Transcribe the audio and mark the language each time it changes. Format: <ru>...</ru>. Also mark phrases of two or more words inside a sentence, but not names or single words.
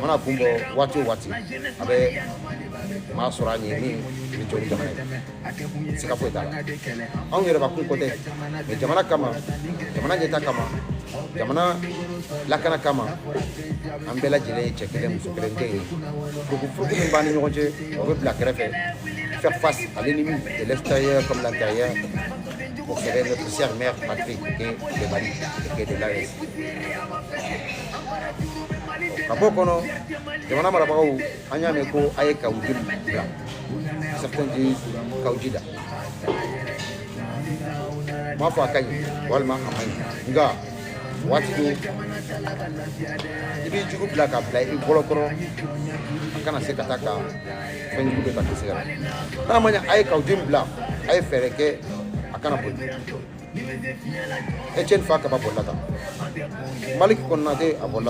<bm>mana kun bɔ waati o waati a bɛ maa sɔrɔ a ɲɛ min bɛ jɔ ni jamana ye siga foyi t'a la anw yɛrɛ bakun ko tɛ mais jamana kama jamana ɲɛta kama jamana lakana kama an bɛɛ lajɛlen ye cɛ kelen muso kelen den ye furukufuruku min b'an ni ɲɔgɔn cɛ o bɛ bila kɛrɛfɛ</bm> <fr>faire face à l'ennemi de l'extérieur comme l'intérieur pour sauver notre chère mère patrie qui est le Mali et qui est de l'AES.</fr> <bm>Ka bɔ kɔnɔ jamana marabagaw an y'a mɛn ko a ye kawuji bila</bm> <fr>certains disent</fr> <bm>kawuji da m'a fɔ a ka ɲi walima a ma ɲi nka waati do i b'i jugu bila ka bila i bɔlɔ kɔrɔ a kana se ka taa ka fɛn jugu bɛ ta kisi la n'a ma ɲɛ a ye kawuji bila a ye fɛɛrɛ kɛ a kana boli Etienne Fa Kaba bolila tan Malik Konate a bolila</bm>